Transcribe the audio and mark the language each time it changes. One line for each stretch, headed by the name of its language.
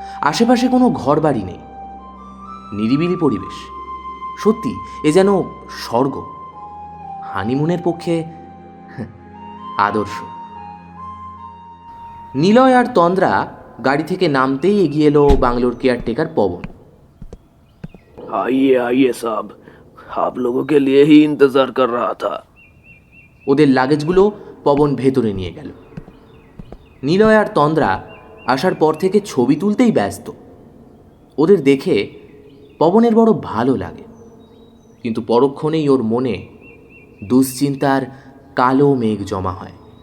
Bangla: আশেপাশে কোনো ঘরবাড়ি নেই, নিরিবিলি পরিবেশ। সত্যি এ যেন স্বর্গ, হানিমুনের পক্ষে আদর্শ। নিলয় আর তন্দ্রা গাড়ি থেকে নামতেই এগিয়ে এলো বাংলোর কেয়ারটেকার পবন।
Hindi: आइए आइए साहब, आप लोगों के लिए ही इंतजार कर रहा था।
Bangla: ওদের লাগেজগুলো পবন ভেতরে নিয়ে গেল। নিলয় আর তন্দ্রা আসার পর থেকে ছবি তুলতেই ব্যস্ত। ওদের দেখে পবনের বড় ভালো লাগে, কিন্তু পরক্ষণেই ওর মনে দুশ্চিন্তার কালো মেঘ জমা হয়।